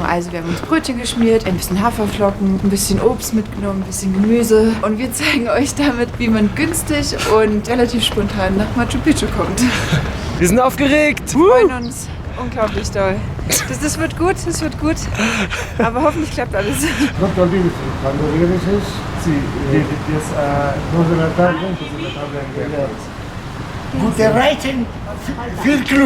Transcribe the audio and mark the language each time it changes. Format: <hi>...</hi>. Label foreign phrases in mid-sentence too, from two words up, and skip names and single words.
<de>Also wir haben uns Brötchen geschmiert, ein bisschen Haferflocken, ein bisschen Obst mitgenommen, ein bisschen Gemüse. Und wir zeigen euch damit, wie man günstig und relativ spontan nach Machu Picchu kommt. Wir sind aufgeregt! Wir freuen uns unglaublich doll. Das wird gut, das wird gut. Aber hoffentlich klappt alles.</de> <es>No te olvides, cuando regreses, Sí, jetzt 2 de la tarde,</es> <de>gute Reisen, viel Glück.</de>